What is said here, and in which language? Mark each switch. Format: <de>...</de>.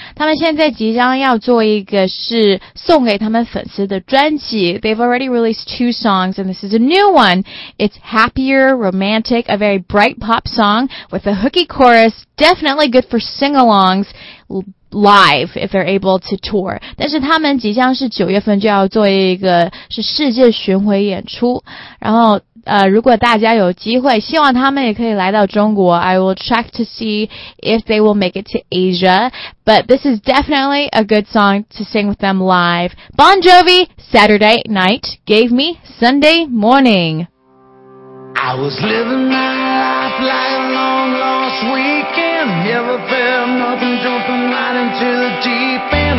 <zh>他们现在即将要做一个是送给他们粉丝的专辑。</zh> <en>They've already released two songs and this is a new one. It's happier, romantic, a very bright pop song with a hooky chorus, definitely good for sing-alongs. Live, if they're able to tour.</en> <zh>但是他们即将是9月份就要做一个是世界巡回演出。然后如果大家有机会，希望他们也可以来到中国。</zh> <en>I will check to see if they will make it to Asia. But this is definitely a good song to sing with them live. Bon Jovi, Saturday Night Gave Me Sunday Morning. I was living my life like a long lost weekend. Never felt nothing, jumping right into the deep end.</en>